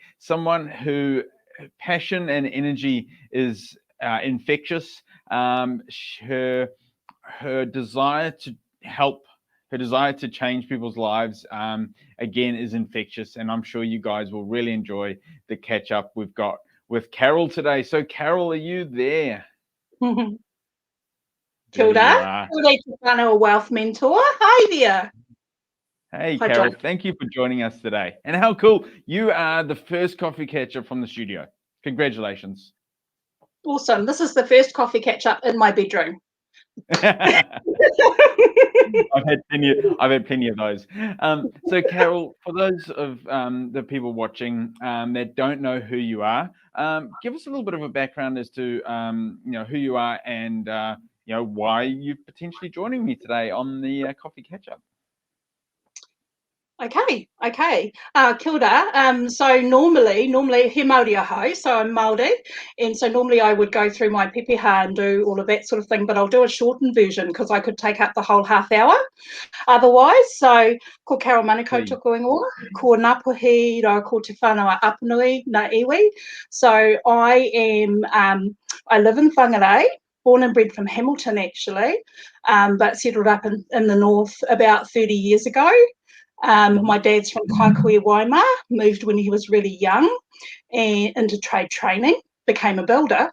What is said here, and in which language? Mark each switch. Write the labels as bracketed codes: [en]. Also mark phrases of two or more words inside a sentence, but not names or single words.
[en] Someone who passion and energy is infectious. Her desire to help, her desire to change people's lives, again, is infectious. And I'm sure you guys will really enjoy the catch up we've got with Carol today. So, Carol, are you there? [mi] Kia ora. [en] Kia Wealth Mentor. Hi there. Hey, Carol, thank you for joining us today. And how cool. You are the first coffee catch-up from the studio. Congratulations. Awesome. This is the first coffee catch-up in my bedroom. I've had plenty of those. So, Carol, for those of the people watching that don't know who you are, give us a little bit of a background as to who you are and why you're potentially joining me today on the coffee catch-up. [mi] Okay. Kia ora. [en] So normally [mi] he Māori aho, [en] so I'm Māori, and so normally I would go through my pepeha and do all of that sort of thing, but I'll do a shortened version because I could take up the whole half hour otherwise. So, [mi] ko Carol Manukau tuku ingoa, ko Ngāpuhi rau ko te whānau Apanui na iwi. [en] So I live in Whangarei, born and bred from Hamilton actually, but settled up in the north about 30 years ago. My dad's from Kaikohe, Waima, moved when he was really young and into trade training, became a builder.